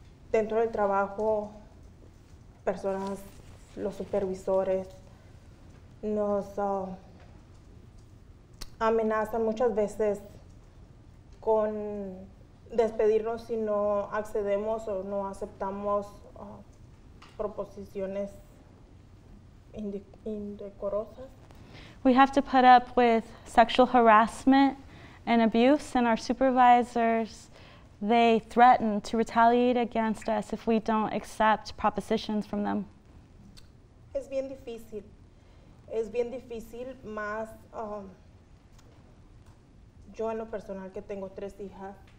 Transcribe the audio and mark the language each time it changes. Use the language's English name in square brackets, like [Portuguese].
[Spanish] Dentro del trabajo, personas, los supervisores, nos amenazan muchas veces con despedirnos si no accedemos o no aceptamos proposiciones indecorosas. [English] We have to put up with sexual harassment and abuse, and our supervisors, they threaten to retaliate against us if we don't accept propositions from them. [Spanish] Es bien difícil más yo en lo personal que tengo 3 hijas,